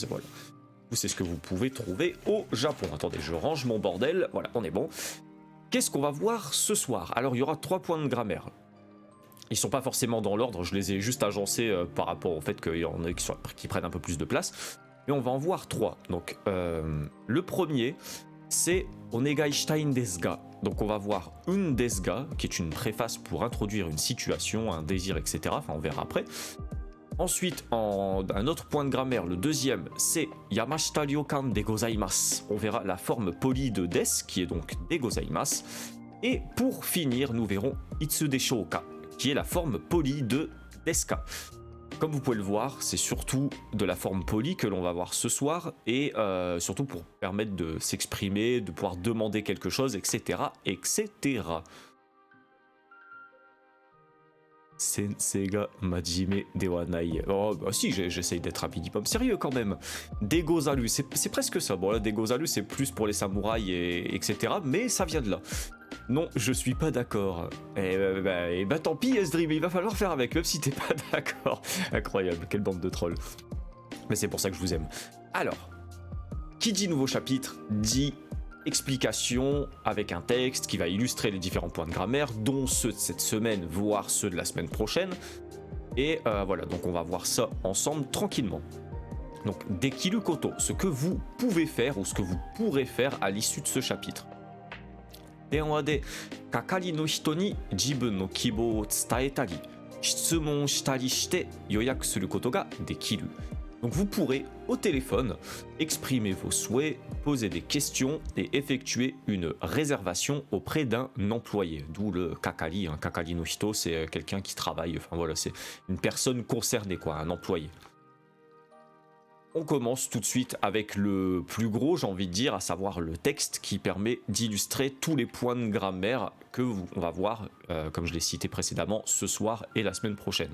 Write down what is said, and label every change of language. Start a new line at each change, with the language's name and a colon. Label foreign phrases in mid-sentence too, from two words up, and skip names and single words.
French: Voilà, c'est ce que vous pouvez trouver au Japon. Attendez, je range mon bordel. Voilà, on est bon. Qu'est-ce qu'on va voir ce soir? Alors, il y aura 3 points de grammaire. Ils sont pas forcément dans l'ordre, je les ai juste agencés par rapport au fait qu'il y en a qui prennent un peu plus de place. Mais on va en voir 3. Donc, le premier, c'est
Japanese: お願いしたいんですが.
French: Donc on va voir un
Japanese: ですが,
French: qui est une préface pour introduire une situation, un désir, etc. Enfin, on verra après. Ensuite, un autre point de grammaire, le deuxième, c'est
Japanese: 山下旅館でございます.
French: On verra la forme polie de des, qui est donc
Japanese: でございます.
French: Et pour finir, nous verrons
Japanese: いつでしょうか,
French: qui est la forme polie de deska. Comme vous pouvez le voir, c'est surtout de la forme polie que l'on va voir ce soir, et surtout pour permettre de s'exprimer, de pouvoir demander quelque chose, etc. etc.
Japanese: 先生が真面目ではない.
French: Oh, bah si, j'essaye d'être un minimum sérieux quand même. Degozaru, c'est presque ça. Bon, là, Degozaru, c'est plus pour les samouraïs, etc. Mais ça vient de là. Non, je suis pas d'accord. Et bah tant pis, S-Dream, il va falloir faire avec, même si t'es pas d'accord. Incroyable, quelle bande de trolls. Mais c'est pour ça que je vous aime. Alors, qui dit nouveau chapitre, dit explication avec un texte qui va illustrer les différents points de grammaire, dont ceux de cette semaine, voire ceux de la semaine prochaine. Et voilà, donc on va voir ça ensemble tranquillement. Donc,
Japanese: できること,
French: ce que vous pouvez faire ou ce que vous pourrez faire à l'issue de ce chapitre.
Japanese: 電話で係の人に自分の希望を伝えたり質問したりして予約することができる.
French: Donc vous pourrez, au téléphone, exprimer vos souhaits, poser des questions et effectuer une réservation auprès d'un employé. D'où le kakari.
Japanese: 係の人,
French: c'est quelqu'un qui travaille, enfin voilà, c'est une personne concernée, quoi, un employé. On commence tout de suite avec le plus gros, j'ai envie de dire, à savoir le texte qui permet d'illustrer tous les points de grammaire que on va voir, comme je l'ai cité précédemment, ce soir et la semaine prochaine.